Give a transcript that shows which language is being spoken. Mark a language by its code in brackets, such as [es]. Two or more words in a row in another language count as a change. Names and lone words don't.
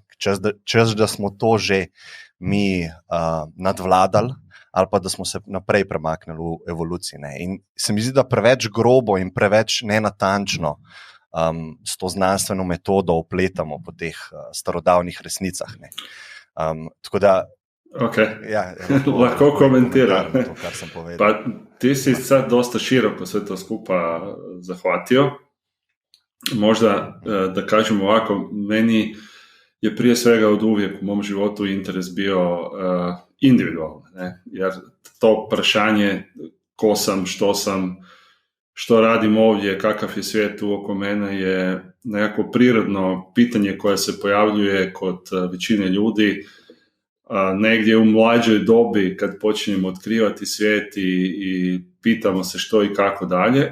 [sl] Čez da smo to že mi nadvladali ali pa da smo se naprej premaknili v evoluciji. Ne? In se mi zdi, da preveč grobo in preveč nenatančno s to znanstveno metodo opletamo po teh starodavnih resnicah. Ne? Tako da Okay. ja, Lahko komentiram. To, kar sem povedal. [hr] Pa ti si sad dosta široko sve to skupa zahvatio. Možda da kažem ovako, meni je prije svega od uvijek u mom životu interes bio individualno, ne? Jer to prašanje ko sam, što radim ovdje, kakav je svijet oko mene je nekako prirodno pitanje koje se pojavljuje kod većine ljudi negdje u mlađoj dobi kad počinjemo otkrivati svijet i pitamo se što i kako dalje.